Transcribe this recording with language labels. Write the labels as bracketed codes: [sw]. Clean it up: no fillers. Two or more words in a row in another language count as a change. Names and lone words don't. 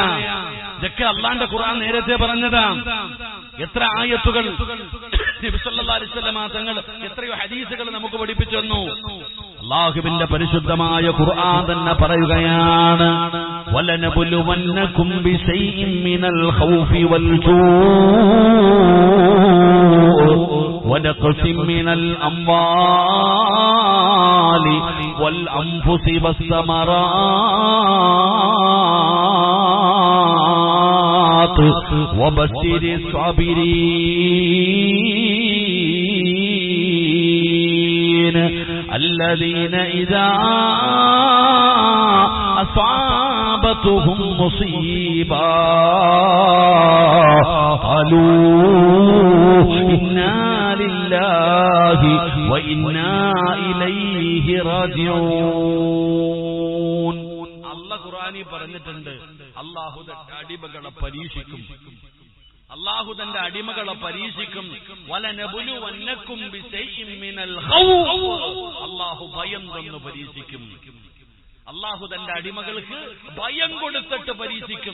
[ml] ഇതൊക്കെ അള്ളാന്റെ ഖുർആൻ നേരത്തെ പറഞ്ഞതാ. എത്ര ആയത്തുകൾ നബി [ar] صلى الله عليه وسلم [ml] തങ്ങൾ എത്രയോ ഹദീസുകൾ നമുക്ക് പഠിപ്പിച്ചു തന്നു. അല്ലാഹുവിന്റെ പരിശുദ്ധമായ ഖുർആൻ തന്നെ പറയുകയാണ്, [ar] ولنبلونكم بشيء من الخوف وال ونقص من الأموال والأنفس والثمرات وبشر الصابرين الذين إذا أصابتهم مصيبة قالوا إنا لله وإنا إليه راجعون. [ml] അല്ലാഹു ഖുർആനിൽ പറഞ്ഞിട്ടുണ്ട്, അല്ലാഹു തന്റെ അടിമകളെ പരീക്ഷിക്കും. അല്ലാഹു തന്റെ അടിമകളെ പരീക്ഷിക്കും. [ar] ولنبلونكم بشيء من الخوف. [ml] അല്ലാഹു ഭയം തന്നു പരീക്ഷിക്കും. അള്ളാഹു തന്റെ അടിമകൾക്ക് ഭയം കൊടുത്തിട്ട് പരീക്ഷിക്കും.